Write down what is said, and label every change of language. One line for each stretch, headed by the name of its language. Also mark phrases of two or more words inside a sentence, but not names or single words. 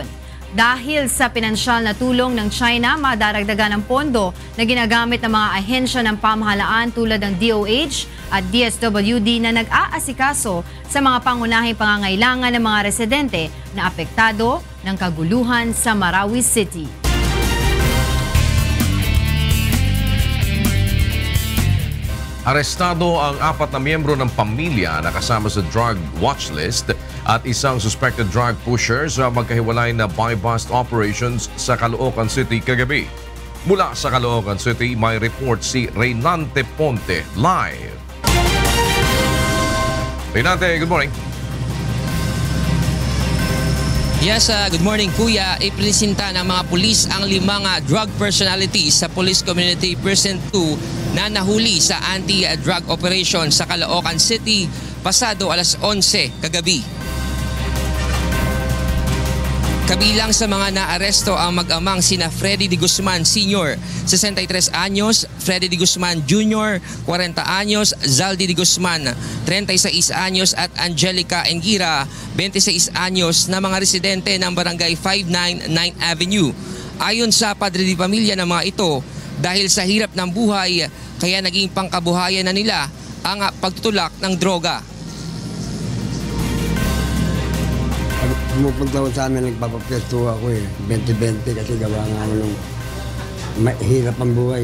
Filipino: Dahil sa pinansyal na tulong ng China, madaragdagan ang pondo na ginagamit ng mga ahensya ng pamahalaan tulad ng DOH at DSWD na nag-aasikaso sa mga pangunahing pangangailangan ng mga residente na apektado ng kaguluhan sa Marawi City. Arestado ang 4 na miyembro ng pamilya na kasama sa
English: drug watch list
Filipino: at isang
English: suspected drug pusher
Filipino: sa magkahiwalay na
English: buy-bust operations
Filipino: sa Caloocan City kagabi. Mula sa Caloocan City, may report si Reynante Ponte live. Reynante,
English: good morning. Yes, good morning Kuya.
Filipino: Ipresenta ng mga pulis ang 5 drug personalities sa Police Community Precinct 2 na nahuli sa
English: anti-drug operation
Filipino: sa Caloocan City pasado alas 11 kagabi. Kabilang sa mga naaresto ang mag-amang sina Freddy De Guzman Sr., 63 anyos, Freddy De Guzman Jr., 40 anyos, Zaldi De Guzman, 36 anyos at Angelica Engira, 26 anyos na mga residente ng Barangay 59 9th Avenue. Ayon sa padre de pamilya ng mga ito, dahil sa hirap ng buhay, kaya naging pangkabuhayan na nila ang pagtutulak ng droga. Pumupunta ko sa amin, nagpapapesto ako 20-20 kasi gawa nga ako nung mahirap ang buhay.